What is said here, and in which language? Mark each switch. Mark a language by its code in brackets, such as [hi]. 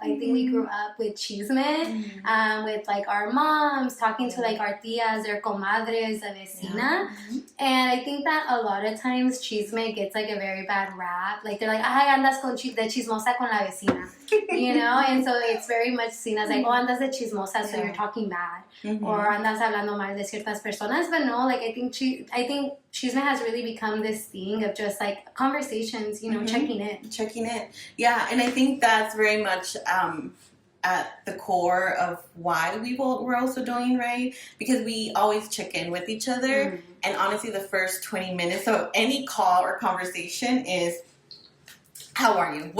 [en] I think we grew up with chisme, with like our moms, talking to like our tias, their comadres, a vecina. And I think that a lot of times chisme gets like a very bad rap. Like they're like, [es] ay, andas con de chismosa con la vecina. [en] You know? And so it's very much seen as like, oh, [es] andas de chismosa, [en] so you're talking bad. [es] Or andas hablando mal de ciertas personas. [en] But no, like I think chisme has really become this thing of just like conversations, you know, checking in. Yeah, and I think that's very much at the core of why we're also doing, right? Because we always check in with each other. And honestly, the first 20 minutes of any call or conversation is, how are you?